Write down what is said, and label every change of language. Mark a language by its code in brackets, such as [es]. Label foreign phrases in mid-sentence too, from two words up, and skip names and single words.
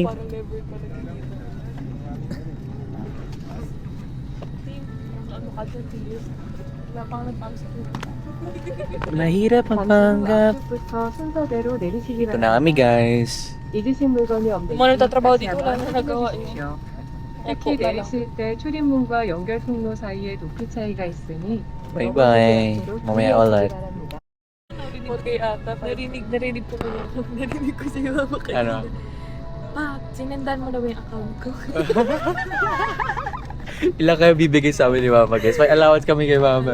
[tl] Parang never pa nagkikita. Team, ano ka dyan, Team? Wala pang nagpams ko. Mahirap magpanggap. Ito na kami guys. Kung ano tatrabaho dito, wala na nagawa eh. [ko] 특히 내리실 때 출입문과 연결 통로 사이에 높이 차이가 있으니 [en] Bye bye. [tl] Mamaya ulit. Okay ata, narinig ko na yun. Narinig ko si mama kanina. Ano? Pa, sinendan mo na ba yung account ko? Ilang kayo bibigay sa amin ni Mama guys? May allowance kami kay Mama.